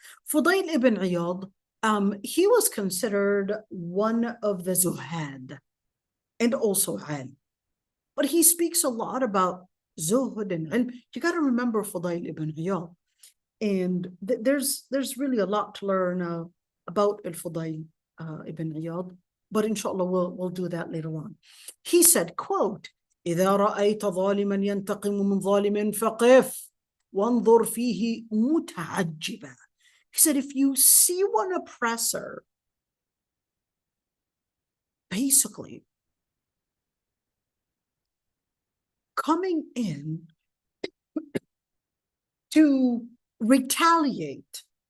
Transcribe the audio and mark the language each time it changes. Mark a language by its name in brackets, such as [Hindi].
[English] Fudayl ibn Iyad, he was considered one of the Zuhad and also Ilm. But he speaks a lot about Zuhud and Ilm. You got to remember Fudayl ibn Iyad. And there's really a lot to learn about al-Fudayl ibn Iyad. But inshallah, we'll do that later on. He said, quote, [Arabic] إذا رأيت ظالما ينتقم من ظالم فقف وانظر فيه متعجبا. [English] He said, if you see one oppressor basically coming in to retaliate